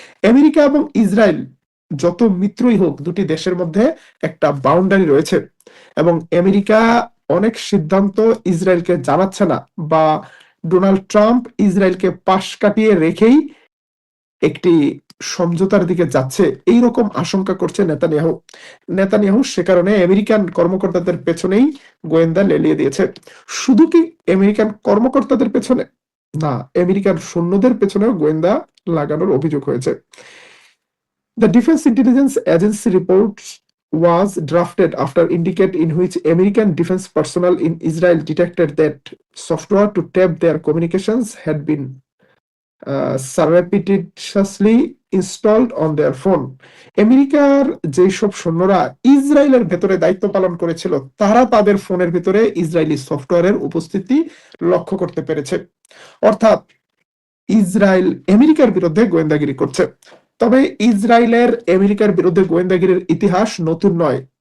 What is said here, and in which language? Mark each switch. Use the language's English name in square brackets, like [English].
[Bangla] America এবং Israel যত মিত্রই হোক, দুটি দেশের মধ্যে একটা বাউন্ডারি রয়েছে এবং আমেরিকা অনেক সিদ্ধান্ত ইসরায়েলকে জানাচ্ছে না, বা ডোনাল্ড ট্রাম্প ইসরায়েলকে পাশ কাটিয়ে রেখেই একটি সমঝোতার দিকে যাচ্ছে, এইরকম আশঙ্কা করছে নেতানিয়াহু সে কারণে আমেরিকান কর্মকর্তাদের পেছনেই গোয়েন্দা লেলিয়ে দিয়েছে। শুধু কি আমেরিকান কর্মকর্তাদের পেছনে না, আমেরিকান সৈন্যদের পেছনেও গোয়েন্দা লাগানোর অভিযোগ হয়েছে। [English] The Defense Intelligence Agency report was drafted after indicate in which American defense personnel in Israel detected that software to tap their communications had been surreptitiously installed on their phone. [Bangla] আমেরিকার যেসব সৈন্যরা ইসরায়েলের ভেতরে দায়িত্ব পালন করেছিল, তারা তাদের ফোনের ভিতরে ইসরায়েলি সফটওয়্যারের উপস্থিতি লক্ষ্য করতে পেরেছে। অর্থাৎ ইসরায়েল আমেরিকার বিরুদ্ধে গোয়েন্দাগিরি করছে। তবে ইসরায়েলের আমেরিকার বিরুদ্ধে গোয়েন্দাগিরির ইতিহাস নতুন নয়।